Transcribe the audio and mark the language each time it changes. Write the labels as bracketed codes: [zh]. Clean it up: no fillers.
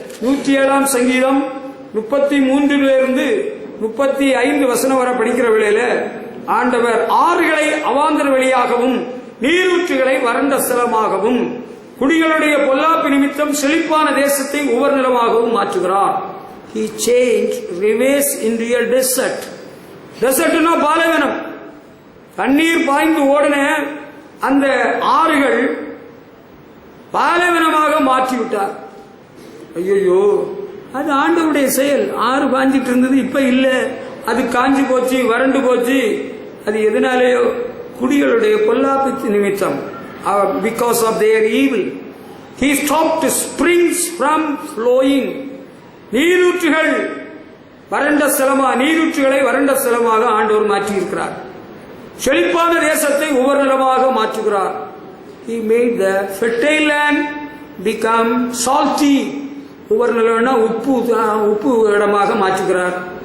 [ta] 107 சங்கீதம் 33 35 வசனம் வரை படிக்கிற வேளையில ஆண்டவர் ஆறுகளை அவாந்தர வெளியாகவும் நீரூற்றுகளை வறண்ட ஸ்தலமாகவும் குடிகளுடைய பொல்லாப்பு நிமித்தம் செழிப்பான தேசத்தை உவர் நிலமாகவும் மாற்றுகிறார். [en] He changed rivers into a desert. [ta] டெசர்ட்னா பாலைவனம். தண்ணீர் பாய்ந்து ஓடின அந்த ஆறுகள் பாலைவனமாக மாற்றிவிட்டார். ஐயோ, அது ஆண்டவருடைய செயல். ஆறு பாஞ்சிட்டு இருந்தது, இப்ப இல்ல, அது காஞ்சி போச்சு, வறண்டு போச்சு. அது எதனாலேயோ குடிகளுடைய பொல்லாப்பு நிமித்தம், [en] because of their evil. He stopped springs from flowing. [ta] நீரூற்றுகள் வறண்ட ஸ்தலமா, நீரூற்றுகளை வறண்ட ஸ்தலமாக ஆண்டவர் மாற்றி இருக்கிறார். செழிப்பான தேசத்தை ஒவ்வொரு நிலமாக மாற்றுகிறார். [en] He made the fertile land become salty. [ta] ஒவ்வொரு நிலம்னா உப்பு இடமாக மாற்றுகிறார்.